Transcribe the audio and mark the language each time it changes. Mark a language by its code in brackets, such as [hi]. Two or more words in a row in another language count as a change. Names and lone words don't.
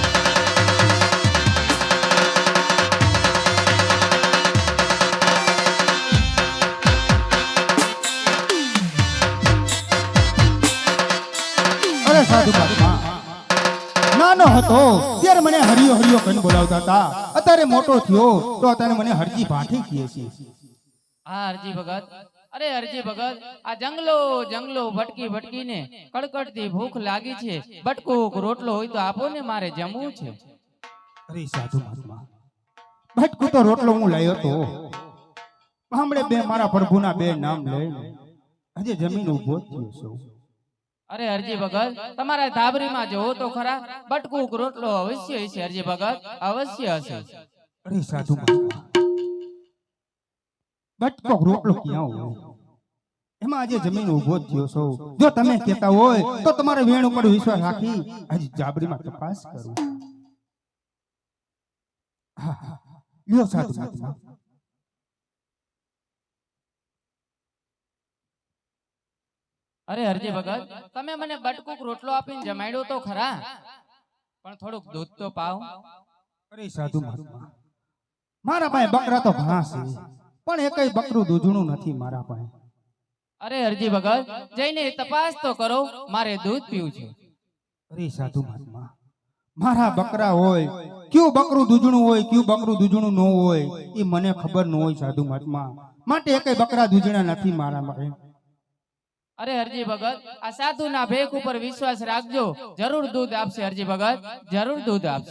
[gu] અરે સાધુ મહાત્મા નાનો હતો ત્યારે મને હરિયો હરિયો કહીને બોલાવતા હતા અત્યારે મોટો થયો તો અત્યારે મને હરજી ભાઠી કહે છે હા હરજી ભગત અરે હરજી ભગત આ જંગલો જંગલો ભટકી ભટકી ને કડકડતી ભૂખ લાગી છે બટકો રોટલો હોય તો આપો ને મારે जमવું છે અરે સાધુ મહાત્મા ભટકો તો રોટલો હું લાયો તો હમણે બે મારા પ્રભુના બે નામ લઈને હજે જમીન ઊભો થયો છું અરે હરજી ભગત તમારા ધાબરી માં જોવો તો ખરા બટકો રોટલો અવશ્ય છે હરજી ભગત અવશ્ય હશે અરે સાધુ મહાત્મા બટકો રોટલો क्યાં હોય એમાં આજે જમીન ઊભો થયો છો જો તમે કહેતા હોય તો તમારે વેણ ઉપર વિશ્વાસ રાખી આજે જાબરીમાં તપાસ કરું હા લ્યો સાધુ महात्मा અરે હરજી ભગત તમે મને બટકુક રોટલો આપીને જમાડ્યો તો ખરા પણ થોડુંક દૂધ તો પાવ અરે સાધુ મહાત્મા મારા પાસે બકરા તો ઘણા છે પણ એકય બકરું દૂધણું નથી મારા પાસે અરે હરજી ભગત જઈને તપાસ તો કરો મારે दूध पीવું છે અરે સાધુ મહાત્મા મારા બકરા હોય, કયું બકરું દૂધણું હોય, કયું બકરું દૂધણું ન હોય, એ મને ખબર ન હોય સાધુ મહાત્મા. માટે એકેય બકરા દૂધણા નથી મારા માટે. અરે હરજી ભગત, આ સાધુના ભેખ ઉપર વિશ્વાસ રાખજો, જરૂર દૂધ આપશે. હરજી ભગત જરૂર દૂધ આપશે.